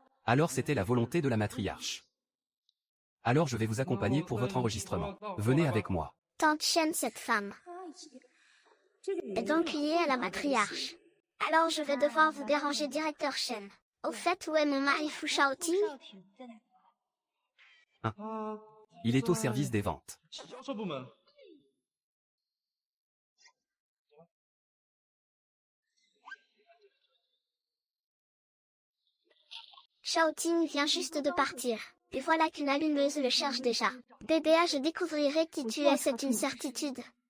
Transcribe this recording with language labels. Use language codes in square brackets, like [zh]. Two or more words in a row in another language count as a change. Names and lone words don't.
[fr] Alors c'était la volonté de la matriarche. Alors je vais vous accompagner pour votre enregistrement. Venez avec moi. Tante Shen, cette femme, est donc liée à la matriarche. Alors je vais devoir vous déranger, directeur Shen. Au fait, où est mon mari Fu Shaoting? [zh] 少挺在哪？ [fr] Il est au service des ventes. [zh] 销售部门。 [fr] Shaoting vient juste de partir. Et voilà qu'une allumeuse le cherche déjà. DDA, je découvrirai qui tu es, c'est une certitude.